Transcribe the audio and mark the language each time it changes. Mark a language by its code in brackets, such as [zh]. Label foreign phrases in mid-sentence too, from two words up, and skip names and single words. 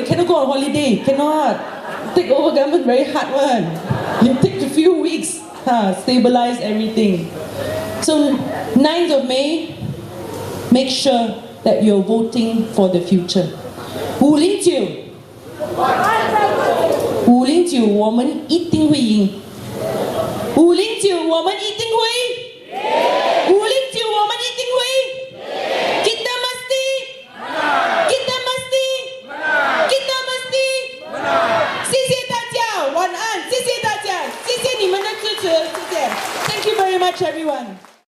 [en] We cannot go on holiday. Cannot. Take over government very hard one. It take a few weeks. Stabilize everything. So 9th of May, make sure that you're voting for the future. [zh] 509， 509，我们一定会赢。509，我们一定会。509，我们一定会。 [ms] Kita mesti. Kita mesti. Kita mesti. [zh] 谢谢大家，晚安，谢谢大家，谢谢你们的支持，谢谢。 [en] Thank you very much, everyone.